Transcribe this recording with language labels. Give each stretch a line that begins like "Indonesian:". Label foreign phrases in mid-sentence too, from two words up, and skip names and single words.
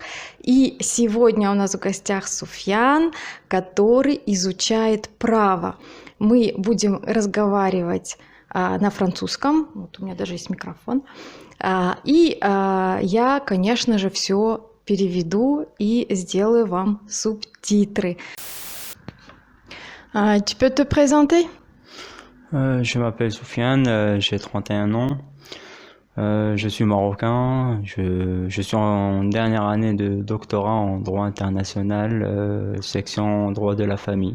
Russian: И сегодня у нас в гостях Суфьян, который изучает право. Мы будем разговаривать на французском. Вот у меня даже есть микрофон. Я, конечно же, все переведу и сделаю вам субтитры.
French: Tu peux te présenter? Je m'appelle Soufiane, j'ai 31 ans. Je suis marocain. Je suis en dernière année de doctorat en droit international, section droit de la famille.